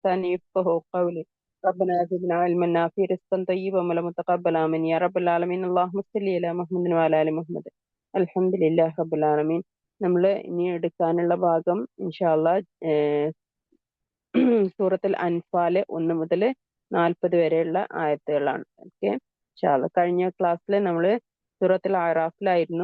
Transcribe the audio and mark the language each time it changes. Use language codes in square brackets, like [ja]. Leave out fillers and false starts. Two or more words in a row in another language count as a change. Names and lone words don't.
[ar] لساني يفقهوا قولي. ربنا زدنا علما نافعا رزقا طيبا وعملا متقبلا آمين يا رب العالمين. اللهم صل على മുഹമ്മദ് وعلى آل മുഹമ്മദ്. الحمد لله رب العالمين. [ml] നമ്മൾ ഇനി എടുക്കാനുള്ള ഭാഗം [ar] إن شاء الله [ml] സൂറത്തുൽ അൻഫാല് 1 മുതൽ 40 വരെയുള്ള ആയത്തുകളാണ്. ഓക്കെ, [ar] إن شاء الله. [ml] കഴിഞ്ഞ ക്ലാസ്സിൽ നമ്മൾ സൂറത്തുൽ ആറാഫിലായിരുന്നു.